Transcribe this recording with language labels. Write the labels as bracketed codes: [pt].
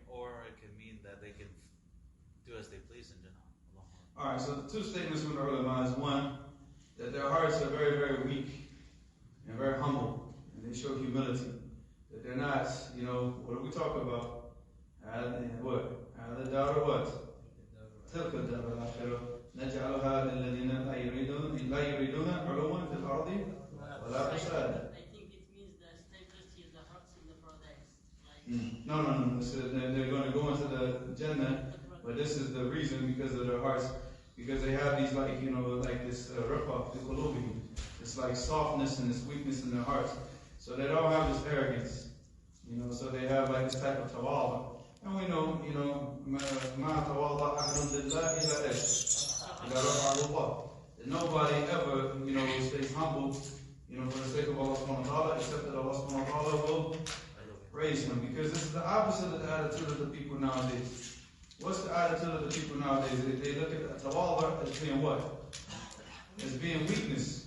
[en] Or it can mean that they can do as they please in Jannah. Alright, so the two statements from the ulama is one, that their hearts are very, very weak and very humble, and they show humility. That they're not, what do we talk about? What? [ar] هذا دار [en] what? [ar] تلك الدار الآخرة نجعلها للذين لا يريدون علوا في الأرض ولا فسادا. [en] I think it means the stability of the hearts in the paradise. No. They're going to go into the Jannah, but this is the reason, because of their hearts, because they have these like this [ar] riqqa fi qulubihim. [en] It's like softness and this weakness in their hearts. So they don't have this arrogance. So they have like this type of tawala. And we know, [ar] مَا تَوَاضَعَ أَحْدٌ لِلَّهِ إِلَّا إِلَّا رَفَعَهُ اللَّهُ. [en] That nobody ever, stays humble, for the sake of Allah subhanahu wa ta'ala, except that Allah subhanahu wa ta'ala will raise him. Because this is the opposite of the attitude of the people nowadays. What's the attitude of the people nowadays? They look at tawala as being what? As being weakness.